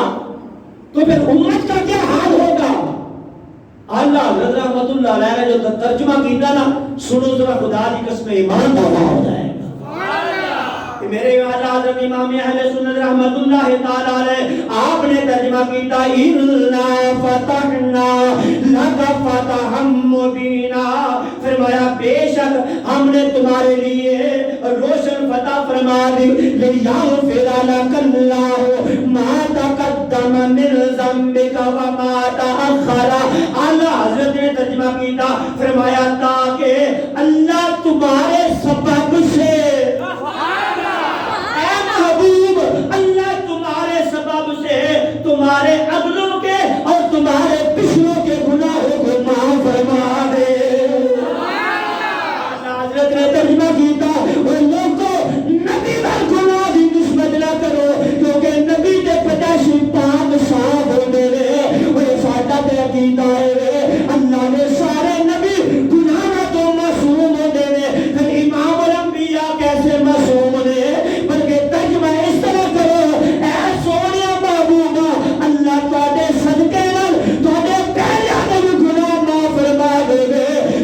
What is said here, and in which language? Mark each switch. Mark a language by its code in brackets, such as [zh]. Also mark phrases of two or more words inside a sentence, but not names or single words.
[ur] تو پھر امت کا کیا حال ہوگا؟ اللہ حضرت رحمت اللہ علیہ نے جو ترجمہ کیتا نا سنو ذرا خدا کی قسم ایمان تازہ ہو جائے گا. میرے اعلیٰ حضرت امام اہل سنت رحمت اللہ تعالی علیہ آپ نے ترجمہ کیتا [ar] اِنَّا فَتَحْنَا لَكَ فَتَحًا مُبِينًا. [ur] فرمایا بے شک ہم نے تمہارے لیے روشن فتح فرما دی. [ar] لِيَغْفِرَ لَكَ اللَّهُ مَا تَقَدَّمَ مِنْ ذَنبِكَ وَمَا تَأَخَّرَ. [ur] اعلیٰ حضرت نے ترجمہ کیتا فرمایا تاکہ اللہ تمہارے سبب سے تمہارے اگلوں کے اور تمہارے پچھلوں کے گناہوں کو معاف فرما دے. حضرت نے ترجمہ کیتا اور لوگوں نبی پر گناہ کی نسبت نہ کرو کیونکہ [pa] نبی کے پیدائشی پاک صاف ہونے وہ ساڈا تے عقیدہ ہے اللہ نے سارے نبی گناہ تو معصوم ہونے پھر امام الانبیاء کیسے معصوم نے [ur] بلکہ ترجمہ اس طرح کرو [pa] اے سونیا اللہ تواڈے صدقے نال تواڈے پہلے دے گناہ معاف فرما دے گے.